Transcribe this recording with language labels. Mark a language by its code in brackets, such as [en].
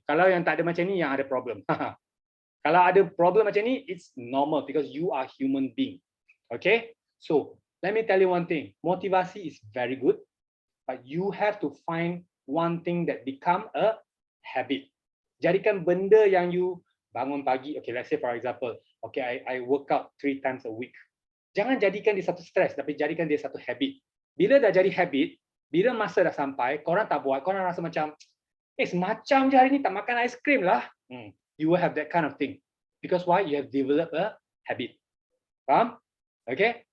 [ms] Kalau yang tak ada macam ni, yang ada problem. Kalau ada problem macam ni, [en] it's normal because you are human being. Okay, so let me tell you one thing. Motivasi is very good, but you have to find one thing that become a habit. [ms] Jadikan benda yang you bangun pagi. [en] Okay, let's say for example, okay, I work out 3 times a week. [ms] Jangan jadikan dia satu stres, tapi jadikan dia satu habit. Bila dah jadi habit, bila masa dah sampai, korang tak buat, korang rasa macam, semacam je hari ni tak makan ice cream lah. [en] You will have that kind of thing. Because why? You have developed a habit. Faham? Okay?